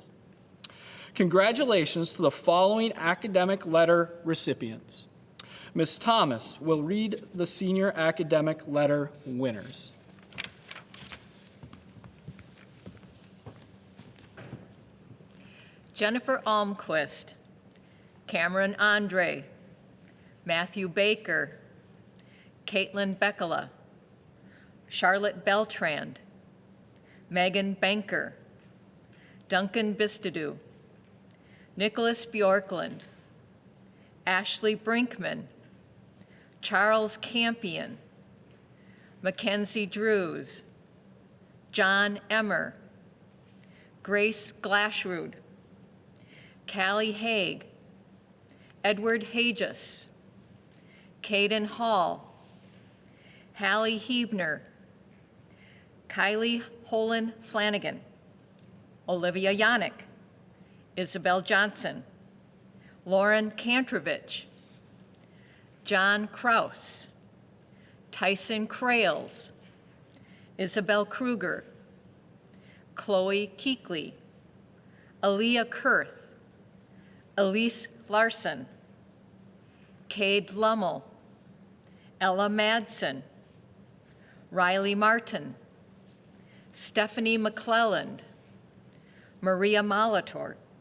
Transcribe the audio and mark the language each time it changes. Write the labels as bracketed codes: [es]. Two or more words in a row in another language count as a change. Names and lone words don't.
[en] Congratulations to the following academic letter recipients. Ms. Thomas will read the senior academic letter winners. Jennifer Almquist, Cameron Andre, Matthew Baker, Caitlin Beckela, Charlotte Beltrand, Megan Banker, Duncan Bistadu, Nicholas Bjorklund, Ashley Brinkman, Charles Campion, Mackenzie Drews, John Emmer, Grace Glashrud, Callie Haig, Edward Hages, Caden Hall, Hallie Hebner, Kylie Holland Flanagan, Olivia Yannick, Isabel Johnson, Lauren Kantrovich, John Kraus, Tyson Krales, Isabel Kruger, Chloe Keekley, Aaliyah Kurth, Elise Larson, Cade Lummel, Ella Madsen, Riley Martin, Stephanie McClelland, Maria Molitor,